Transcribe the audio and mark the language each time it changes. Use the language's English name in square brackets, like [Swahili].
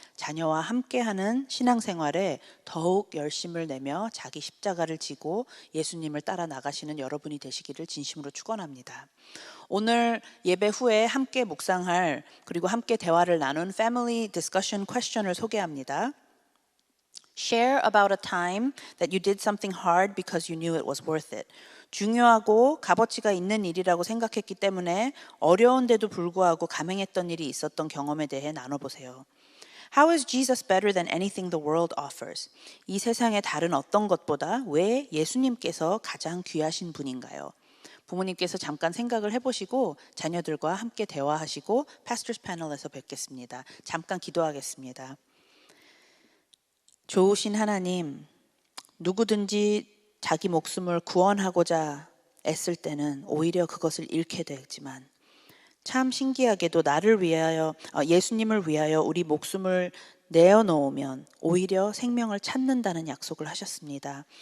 [Korean] 자녀와 함께하는 신앙생활에 더욱 열심을 내며 자기 십자가를 지고 예수님을 따라 나가시는 여러분이 되시기를 진심으로 축원합니다. 오늘 예배 후에 함께 묵상할 그리고 함께 대화를 나눈 Family Discussion Question을 소개합니다. [English] Share about a time that you did something hard because you knew it was worth it. [Korean] 중요하고 값어치가 있는 일이라고 생각했기 때문에 어려운데도 불구하고 감행했던 일이 있었던 경험에 대해 나눠보세요. [English] How is Jesus better than anything the world offers? [Korean] 이 세상의 다른 어떤 것보다 왜 예수님께서 가장 귀하신 분인가요? 부모님께서 잠깐 생각을 해보시고 자녀들과 함께 대화하시고 Pastors Panel에서 뵙겠습니다. 잠깐 기도하겠습니다. 좋으신 하나님, 누구든지 자기 목숨을 구원하고자 애쓸 때는 오히려 그것을 잃게 되지만 참 신기하게도 나를 위하여 예수님을 위하여 우리 목숨을 내어놓으면 오히려 생명을 찾는다는 약속을 하셨습니다.